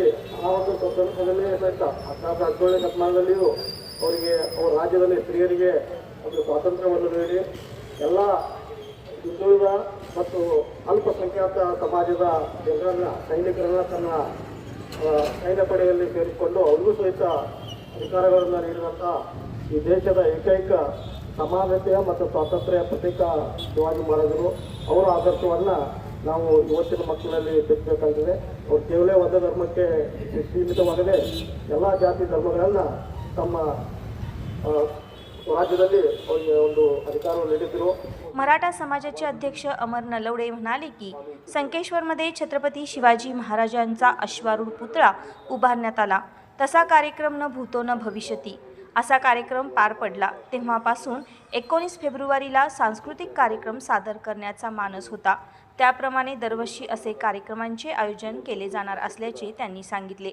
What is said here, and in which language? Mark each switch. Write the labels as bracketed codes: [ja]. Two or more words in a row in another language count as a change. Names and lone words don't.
[kn] ಆ ಒಂದು ಸಂದರ್ಭದಲ್ಲಿ ಸಹಿತ 17ನೇ ಶತಮಾನದಲ್ಲಿಯೂ ಅವರಿಗೆ ಅವರ ರಾಜ್ಯದಲ್ಲಿ ಸ್ತ್ರೀಯರಿಗೆ ಒಂದು ಸ್ವಾತಂತ್ರ್ಯವನ್ನು ನೀಡಿ ಎಲ್ಲ ಹಿಂದುಳಿದ ಮತ್ತು ಅಲ್ಪಸಂಖ್ಯಾತ ಸಮಾಜದ ಜನರನ್ನ ಸೈನಿಕರನ್ನ ತನ್ನ ಸೈನ್ಯ ಪಡೆಯಲ್ಲಿ ಸೇರಿಸಿಕೊಂಡು ಅವ್ರಿಗೂ ಸಹಿತ ಅಧಿಕಾರಗಳನ್ನು ನೀಡಿದಂಥ ಈ ದೇಶದ ಏಕೈಕ ಸಮಾನತೆಯ ಮತ್ತು ಸ್ವಾತಂತ್ರ್ಯ ಪ್ರತೀಕ ಶಿವಾಜಿ ಮಹಾರಾಜರು ಅವರ ಆದರ್ಶವನ್ನು ನಾವು ಇವತ್ತಿನ ಮಕ್ಕಳಲ್ಲಿ ಬೆಳೆಸಬೇಕಾಗಿದೆ। ಅವರು ಕೇವಲ ಒಂದೇ ಧರ್ಮಕ್ಕೆ ಸೀಮಿತವಾಗದೆ ಎಲ್ಲ ಜಾತಿ ಧರ್ಮಗಳನ್ನು ತಮ್ಮ राज्याದಲ್ಲಿ ಅವರಿಗೆ ಒಂದು अधिकारವನ್ನು ನೀಡಿದರು। [mr] मराठा समाजाचे अध्यक्ष अमर नलवडे म्हणाले की संकेश्वरमध्ये छत्रपती शिवाजी महाराजांचा अश्वारूढ पुतळा उभारण्यात आला, तसा कार्यक्रम [sa] न भूतो न भविष्यती [mr] असा कार्यक्रम पार पडला। तेव्हापासून 19 फेब्रुवारीला सांस्कृतिक कार्यक्रम सादर करण्याचा मानस होता, त्याप्रमाणे दरवर्षी असे कार्यक्रमांचे आयोजन केले जाणार असल्याचे त्यांनी सांगितले।